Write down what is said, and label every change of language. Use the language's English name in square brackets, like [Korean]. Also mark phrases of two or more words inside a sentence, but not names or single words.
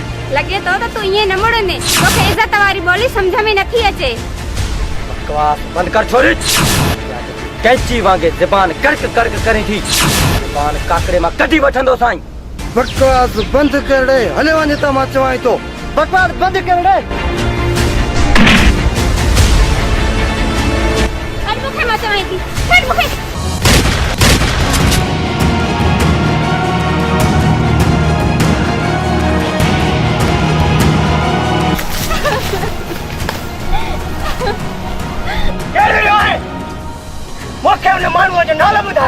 [Sindhi] लॻे थो त तूं ईअं न मुड़ंदे, तोखे इज़त वारी ॿोली सम्झ में नथी अचे। बकवास बंद कर छोरी। कैंची वांगे ज़बान कर्क कर्क करे थी। ज़बान काकड़े मां कढी वठंदो साईं। बकवास बंद कर रे, हले वञे त मां चवां थो। बकवास बंद कर रे। हल मूंखे मां चवां थी, छॾ मूंखे। मूंखे हुन माण्हूअ जो नालो ॿुधाए।